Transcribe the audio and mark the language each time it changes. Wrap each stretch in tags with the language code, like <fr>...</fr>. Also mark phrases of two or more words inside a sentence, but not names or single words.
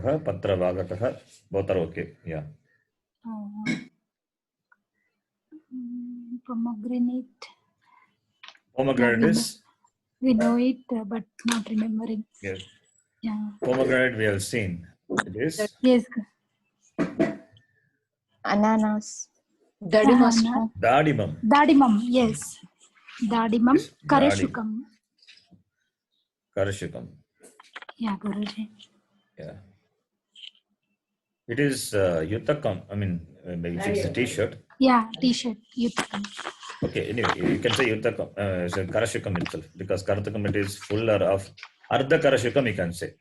<en>Patravagakaha, both are okay. Yeah. Pomegranate. Pomegranate is, We know it, but not remembering. yes, Yeah. pomegranate we have seen. It is Yes.</en> <sa>Ananas. Dadimam. dadimum. Dadimam. Yes. Dadimam.</sa> <en>Yes,</en> <sa>Karashukam. Karashukam.</sa> <en>Yeah, Guruji. Yeah. It is Yutakam. I mean, maybe it's a t-shirt. Yeah, T-shirt. Yutakam. Okay, anyway, you can say Yutakam, so Karashukam itself, because Karatakam it is full or half.</en> <sa>अर्ध कराशुकम्</sa> <en>you can say.</en>